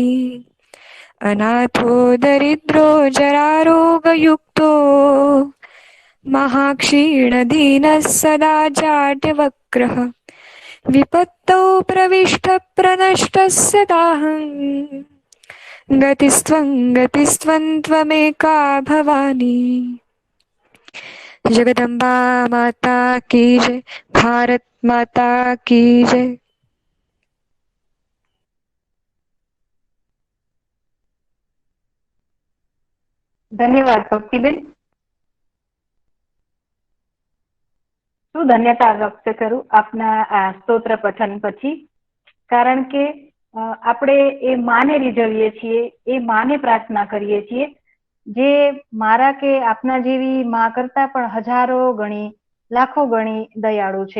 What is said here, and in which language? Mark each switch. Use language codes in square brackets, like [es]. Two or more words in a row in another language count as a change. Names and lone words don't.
[sa] अनाथो दरिद्रो जरारोगयुक्तो महाक्षीणदीनः सदा जाड्यवक्रः विपत्तौ प्रविष्टः प्रनष्टः सदाहं गतिस्त्वं त्वमेका भवानी। [hi] जगदम्बा माता की जय, भारत माता की जय। [gu] ધન્યવાદ ભક્તિબેન. શું ધન્યતા વ્યક્ત કરું આપના આ સ્તોત્ર પઠન પછી, કારણ કે આપણે એ માને રીઝવીએ છીએ, એ માને પ્રાર્થના કરીએ છીએ જે મારા કે આપના જેવી માં કરતા પણ હજારો ગણી લાખો ગણી દયાળુ છે.